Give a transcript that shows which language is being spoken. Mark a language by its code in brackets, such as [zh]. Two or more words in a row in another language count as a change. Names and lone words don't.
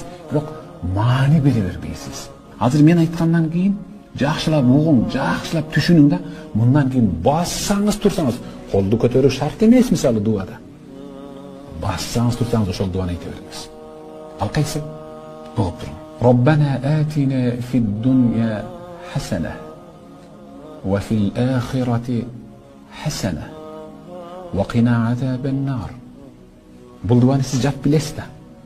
[ky] Бирок маани бере бербейсиз. Азыр мен айткандан кийин жакшылап угуң, жакшылап түшүнүң да, мындан кийин бассаңыз турсаңыз, колду көтөрүү шарт эмес мисалы дуада. Бассаңыз турсаңыз ошол дуаны айта бериңиз. Ал кайсы? Угуп туруң. [ar] ربنا آتنا في الدنيا حسنة وفي الآخرة حسنة وقنا عذاب النار. [ky] Бул дуаны сиз жат билесиз да.